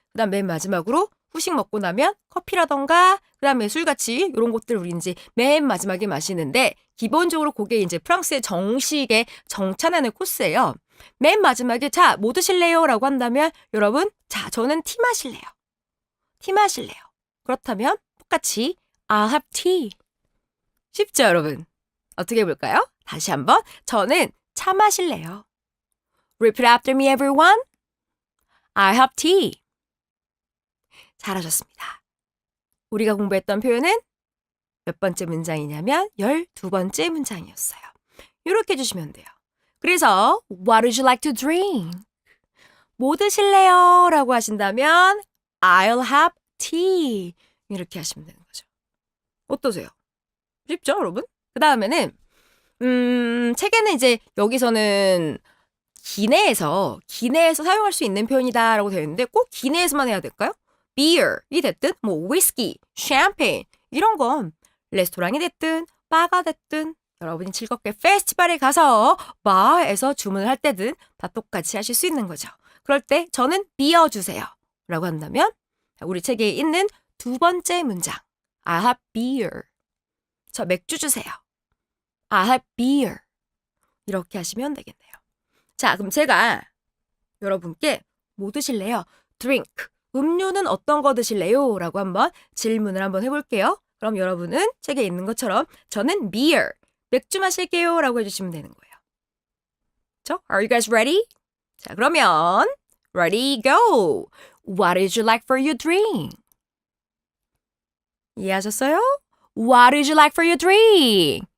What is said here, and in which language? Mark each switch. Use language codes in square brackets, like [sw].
[ko] 그다음 맨 마지막으로 후식 먹고 나면 커피라던가 그다음에 술같이 이런 것들을 우리 이제 맨 마지막에 마시는데 기본적으로 그게 이제 프랑스의 정식의 정찬하는 코스예요. 맨 마지막에 자, 뭐 드실래요? 라고 한다면 여러분, 자, 저는 티 마실래요. 티 마실래요. [en] 그렇다면 똑같이 I'll have tea. [ko] 쉽죠, 여러분? 어떻게 해볼까요? 다시 한번 저는 차 마실래요. [en] Repeat after me, everyone. I'll have tea. [ko] 잘하셨습니다. 우리가 공부했던 표현은 몇 번째 문장이냐면 12번째 문장이었어요. 이렇게 해주시면 돼요. 그래서 [en] What would you like to drink? [ko] 뭐 드실래요? 라고 하신다면 [en] I'll have tea. [ko] 이렇게 하시면 되는 거죠. 어떠세요? 쉽죠, 여러분? 그 다음에는 책에는 이제 여기서는 기내에서 사용할 수 있는 표현이다라고 되어 있는데 꼭 기내에서만 해야 될까요? beer이 됐든 뭐 whiskey, champagne 이런 건 레스토랑이 됐든 바가 됐든 여러분이 즐겁게 페스티벌에 가서 바에서 주문을 할 때든 다 똑같이 하실 수 있는 거죠. 그럴 때 저는 비어 주세요 라고 한다면 우리 책에 있는 두 번째 문장 [en] I have beer. [ko] 저 맥주 주세요. [en] I have beer. [ko] 이렇게 하시면 되겠네요. 자, 그럼 제가 여러분께 뭐 드실래요? [en] drink. [ko] 음료는 어떤 거 드실래요? 라고 한번 질문을 한번 해볼게요. 그럼 여러분은 책에 있는 것처럼 저는 beer. 맥주 마실게요. 라고 해주시면 되는 거예요. 그렇죠? [en] Are you guys ready? [ko] 자, 그러면 [en] ready, go. What did you like for your drink? [ko] 이해하셨어요? [en] What did you like for your drink?